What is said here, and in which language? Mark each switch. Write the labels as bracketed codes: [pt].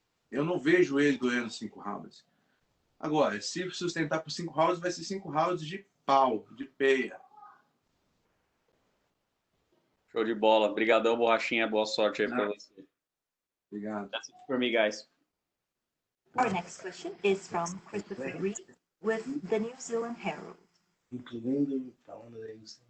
[pt] Eu não vejo ele ganhando 5 rounds. Agora, se sustentar por 5 rounds, vai ser 5 rounds de pau, de peia. Show de bola. Obrigadão, Borrachinha. Boa sorte aí para você. Obrigado. [en] That's it for me, guys. Our next question is from Christopher Reed with the New Zealand Herald. [pt] Incluindo, falando da UFC.